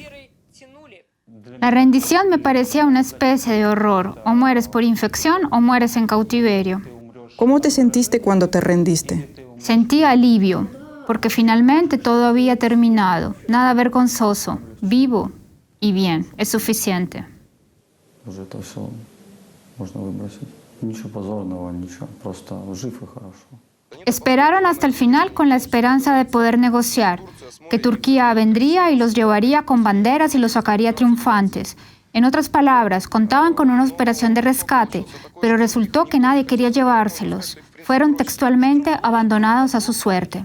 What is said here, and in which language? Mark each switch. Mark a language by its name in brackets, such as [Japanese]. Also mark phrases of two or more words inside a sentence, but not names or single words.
[Spanish] La rendición me parecía una especie de horror. O mueres por infección o mueres en cautiverio. ¿Cómo te sentiste cuando te rendiste? Sentí alivio, porque finalmente todo había terminado. Nada vergonzoso, vivo y bien, es suficiente. [Russian] Уже это все можно выбросить. Ничего позорного, ничего, просто жив и хорошо. [Spanish] Esperaron hasta el final con la esperanza de poder negociar, que Turquía vendría y los llevaría con banderas y los sacaría triunfantes. En otras palabras, contaban con una operación de rescate, pero resultó que nadie quería llevárselos. Fueron textualmente abandonados a su suerte.